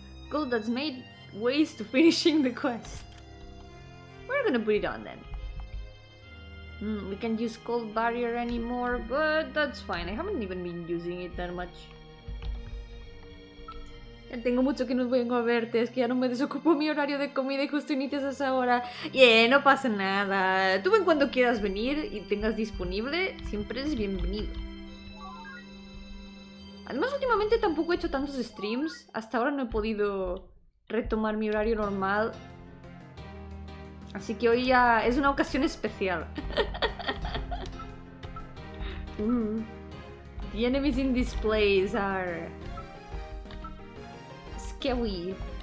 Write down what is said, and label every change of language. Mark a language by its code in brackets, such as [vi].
[en] Gold that's made ways to finishing the quest. We're gonna put it on then. We can't use cold barrier anymore, but that's fine. I haven't even been using it that much. [es] Ya tengo mucho que no vengo a verte, es que ya no me desocupo mi horario de comida y justo inicias a esa hora. No pasa nada. Tú ven cuando quieras venir y tengas disponible, siempre eres bienvenido. Además, últimamente tampoco he hecho tantos streams. Hasta ahora no he podido retomar mi horario normal. Así que hoy ya es una ocasión especial. [en] The enemies in this place are scary.